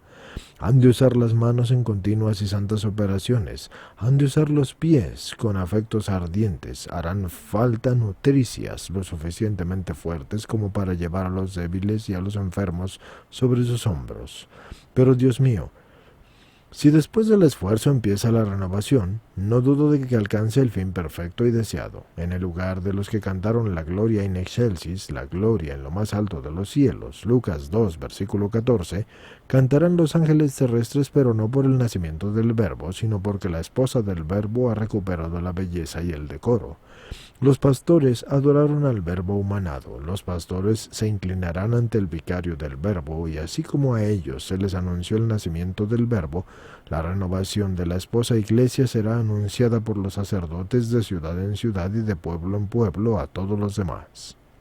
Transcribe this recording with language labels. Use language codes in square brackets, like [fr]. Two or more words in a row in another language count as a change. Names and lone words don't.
[es] Han de usar las manos en continuas y santas operaciones, han de usar los pies con afectos ardientes, harán falta nutricias lo suficientemente fuertes como para llevar a los débiles y a los enfermos sobre sus hombros. Pero Dios mío, si después del esfuerzo empieza la renovación, no dudo de que alcance el fin perfecto y deseado. En el lugar de los que cantaron la gloria [la] in excelsis, [es] la gloria en lo más alto de los cielos, Lucas 2, versículo 14, cantarán los ángeles terrestres, pero no por el nacimiento del Verbo, sino porque la esposa del Verbo ha recuperado la belleza y el decoro. Los pastores adoraron al Verbo humanado, los pastores se inclinarán ante el vicario del Verbo, y así como a ellos se les anunció el nacimiento del Verbo, la renovación de la esposa iglesia será anunciada por los sacerdotes de ciudad en ciudad y de pueblo en pueblo a todos los demás.